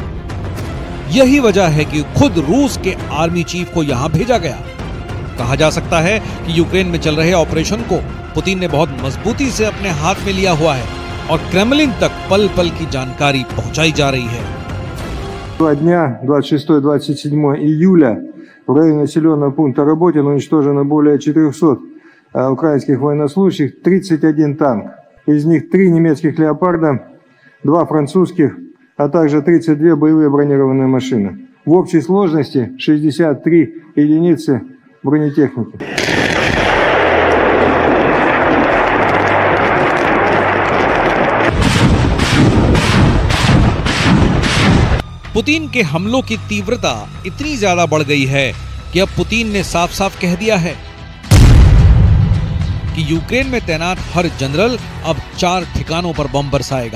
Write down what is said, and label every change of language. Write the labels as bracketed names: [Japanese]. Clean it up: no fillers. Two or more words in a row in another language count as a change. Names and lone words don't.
[Hindi] यही वजह है कि खुद रूस के [English] army chief [Hindi] को यहां भेजा गया। कहा जा सकता है कि यूक्रेन में चल रहे ऑपरेशन को पुतिन ने बहुत मजबूती से अपने हाथ में लिया हुआ है और क्रेमलिन तक पल पल की जानकारी पहुंचाई जा रही है। [Russian] 2 дня, 26-27 июля, в районе населенного пункта Работино уничтожено более 400 украинских военнослужащих, 31 танк. Из них 3 немецких «Леопарда», 2 французских, а также 32 боевые бронированные машины. В общей сложности 63 единицы бронетехники. [Hindi] पुतिन के हमलों की तीव्रता इतनी ज्यादा बढ़ गई है कि अब पुतिन ने साफ साफ कह दिया है कि यूक्रेन में तैनात हर जनरल अब 4 ठिकानों पर बम बरसाएगा।